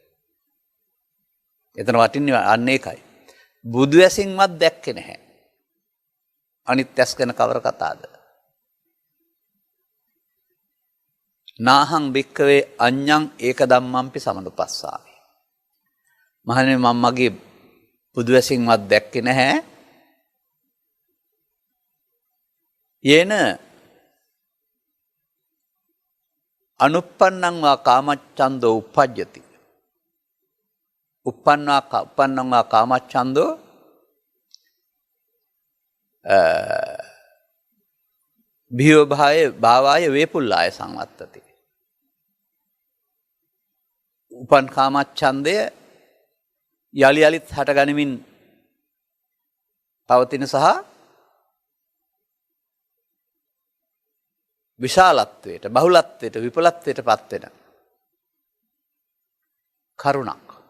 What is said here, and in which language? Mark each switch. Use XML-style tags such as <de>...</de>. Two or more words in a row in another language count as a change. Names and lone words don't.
<si>එතන වටින්නේ අන්න ඒකයි. බුදු ඇසින්වත් දැක්කේ නැහැ. අනිත් ඇස් ගැන කවර කතාද?</si> <pi>නාහං භික්කවේ අඤ්ඤං ඒක ධම්මම්පි සමනුපස්සාමි.</pi> <si>මහණෙනි මම මගේ බුදු ඇසින්වත් දැක්කේ නැහැ.</si> <pi>යේන අනුප්පන්නං වා කාමච්ඡන්தோ උප්පජ්ජති. උප්පන්නං වා කාමච්ඡන්தோ භියෝ භාවාය වේපුල්ලාය සංවත්තති.</pi> <si>උපන් කාමච්ඡන්දය යලි යලිත් හට ගනිමින් පවතින සහ විශාලත්වයට, බහුලත්වයට, විපුලත්වයට පත්වෙන කරුණක්.</si>